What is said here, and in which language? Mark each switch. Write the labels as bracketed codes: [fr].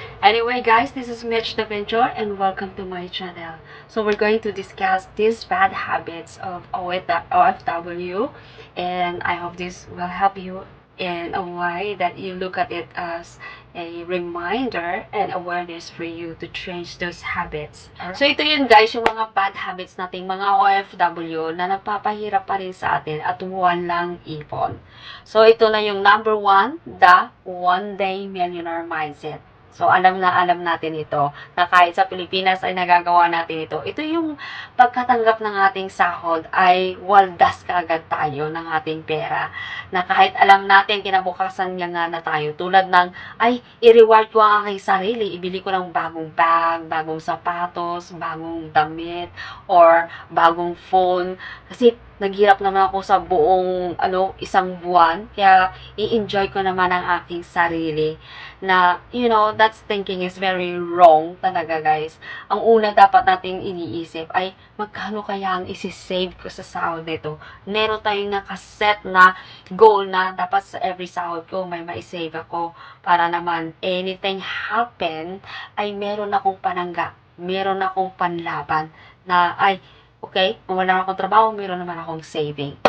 [en] Anyway, guys, this is Mitch the Venture and welcome to my channel. So we're going to discuss these bad habits of OFW, and I hope this will help you in a way that you look at it as a reminder and awareness for you to change those habits. [tl] So ito yun guys, yung mga bad habits nating mga OFW na nagpapahirap pa rin sa atin at walang ipon. So ito na yung [en] number one, the one day millionaire mindset. [tl] So, alam natin ito, na kahit sa Pilipinas ay nagagawa natin ito. Ito yung pagkatanggap ng ating sahod ay waldas kaagad tayo ng ating pera. Na kahit alam natin, kinabukasan niya nga na tayo. Tulad ng, ay, i-reward ko ang aking sarili. Ibili ko ng bagong bag, bagong sapatos, bagong damit, or bagong phone. Kasi, naghirap naman ako sa buong isang buwan. Kaya, i-enjoy ko naman ang aking sarili. [en] Na, that thinking is very wrong [tl] talaga, [en] guys. [tl] Ang una dapat nating iniisip ay, magkano kaya ang isi-save ko sa sahod nito? Meron tayong nakaset na goal na dapat sa every sahod ko may ma-save ako [en] para naman anything happen [tl] ay meron akong panangga, meron akong panlaban na ay okay, kung wala akong trabaho, meron naman akong saving.